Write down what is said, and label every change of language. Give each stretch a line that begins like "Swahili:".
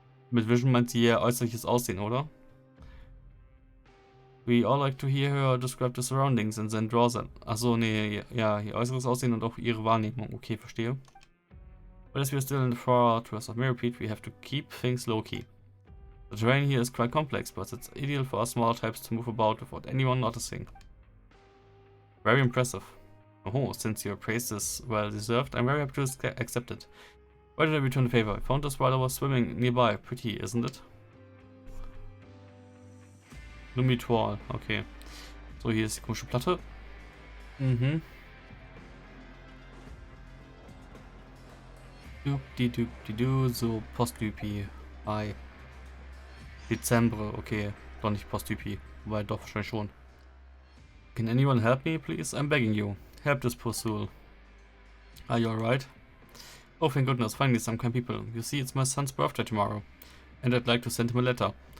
German: Mit Vision meint sie ihr äußerliches Aussehen, oder?
English: We all like to hear her describe the surroundings and then draw them.
German: Achso, nee, ja, ihr äußeres Aussehen und auch ihre Wahrnehmung. Okay, verstehe.
English: But as we are still in the far towards of Mirrorpeat, we have to keep things low-key. The terrain here is quite complex, but it's ideal for us smaller types to move about without anyone noticing. Very impressive. Oh, since your praise is well deserved, I'm very happy to accept it. Why did I return the favor? I found this while I was swimming nearby. Pretty, isn't it? Lumitor, okay.
German: So, hier ist die komische Platte. Mhm. Doop-di-doop-di-doo, so Posttypi. Hi. Dezember, okay. Doch nicht Posttypi. Wobei doch wahrscheinlich schon.
English: Can anyone help me, please? I'm begging you. Help this poor soul. Are you alright? Oh, thank goodness, finally some kind people. You see, it's my son's birthday tomorrow. And I'd like to send him a letter.